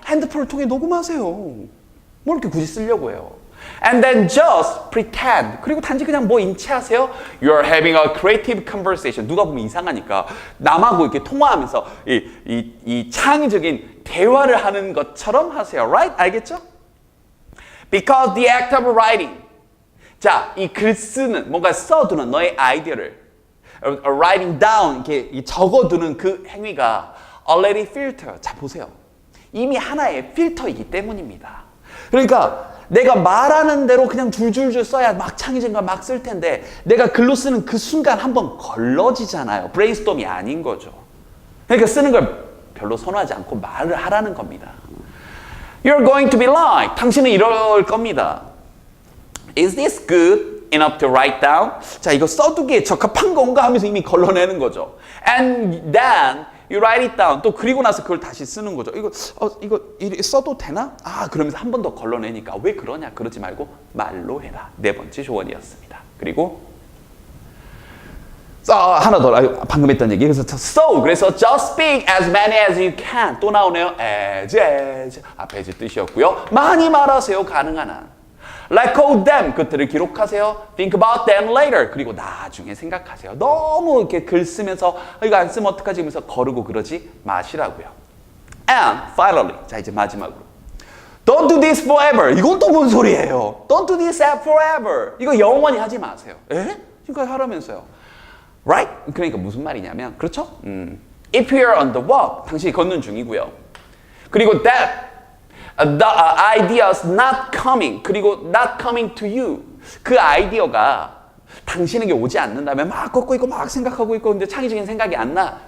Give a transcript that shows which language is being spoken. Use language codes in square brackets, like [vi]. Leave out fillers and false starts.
[ko] 핸드폰을 통해 녹음하세요. 뭐 이렇게 굳이 쓰려고 해요. [en] And then just pretend. [ko] 그리고 단지 그냥 뭐 인체하세요. [en] You're having a creative conversation. [ko] 누가 보면 이상하니까 남하고 이렇게 통화하면서 이 창의적인 대화를 하는 것처럼 하세요. [en] Right? [ko] 알겠죠? [en] Because the act of writing. [ko] 자, 이 글 쓰는 뭔가 써두는 너의 아이디어를 [en] writing down [ko] 이렇게 적어두는 그 행위가 [en] already filter. [ko] 자, 보세요. 이미 하나의 필터이기 때문입니다. 그러니까 내가 말하는 대로 그냥 줄줄줄 써야 막 창의적인 걸 막 쓸 텐데 내가 글로 쓰는 그 순간 한번 걸러지잖아요. 브레인스톰이 아닌 거죠. 그러니까 쓰는 걸 별로 선호하지 않고 말을 하라는 겁니다. [en] You're going to be like. [ko] 당신은 이럴 겁니다. [en] Is this good enough to write down? [ko] 자, 이거 써두기에 적합한 건가 하면서 이미 걸러내는 거죠. [en] And then You write it down. [ko] 또 그리고 나서 그걸 다시 쓰는 거죠. 이거 써도 되나? 그러면서 한 번 더 걸러내니까 왜 그러냐? 그러지 말고 말로 해라. 네 번째 조언이었습니다. 그리고 하나 더 방금 했던 얘기. 그래서 [en] just speak as many as you can. [ko] 또 나오네요. as 앞에 이제 뜻이었고요. 많이 말하세요. 가능한 한. [en] Record them. [ko] 그것들을 기록하세요. [en] Think about them later. [ko] 그리고 나중에 생각하세요. 너무 이렇게 글 쓰면서 이거 안 쓰면 어떡하지? 하면서 거르고 그러지 마시라고요. [en] And finally, [ko] 자 이제 마지막으로. [en] Don't do this forever. [ko] 이건 또 뭔 소리예요? [en] Don't do this forever. [ko] 이거 영원히 하지 마세요. 이거 하라면서요. [en] Right? [ko] 그러니까 무슨 말이냐면 그렇죠? [en] If you're on the walk, [ko] 당신이 걷는 중이고요. 그리고 [en] that the idea's not coming. [ko] 그리고 [en] not coming to you. [ko] 그 아이디어가 당신에게 오지 않는다면 막 걷고 있고 막 생각하고 있고 근데 창의적인 생각이 안 나.